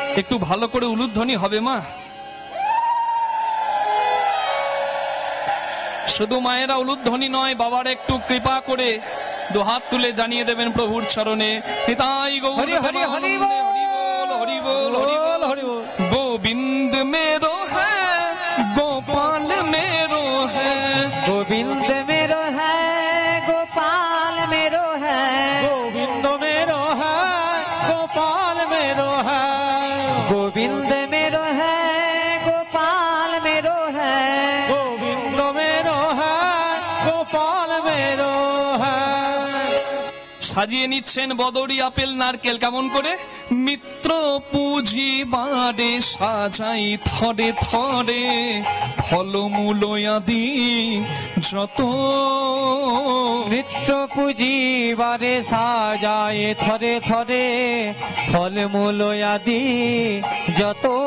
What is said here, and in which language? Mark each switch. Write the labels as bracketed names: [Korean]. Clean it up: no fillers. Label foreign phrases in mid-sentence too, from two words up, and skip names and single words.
[Bangla] একটু ভালো করে উলুধ্বনি হবে মা? শুধু মায়েরা উলুধ্বনি নয়, বাবার একটু কৃপা করে দুহাত তুলে জানিয়ে দেবেন প্রভুর চরণে, নিতাই গৌর হরি হরি হরি বল। হরি বল, হরি বল, হরি বল। [Hindi] गोविंद मेरो है, गोपाल मेरो है, गोविंद मेरो है, गोपाल मेरो है, गोविंद मेरो है, गोपाल मेरो है, गोविंद मेरो है, गोपाल मेरो है, गोविंद मेरो है, गोपाल मेरो है। [Bangla] সাজিয়ে নিচ্ছেন বদরি আপেল নারকেল কেমন করে? মিত্র পুজিবারে সাজাই থরে থরে, ফলমূল আদি যত। নিত্য পুজিবারে সাজায় থরে থরে, ফলমূল আদি যত।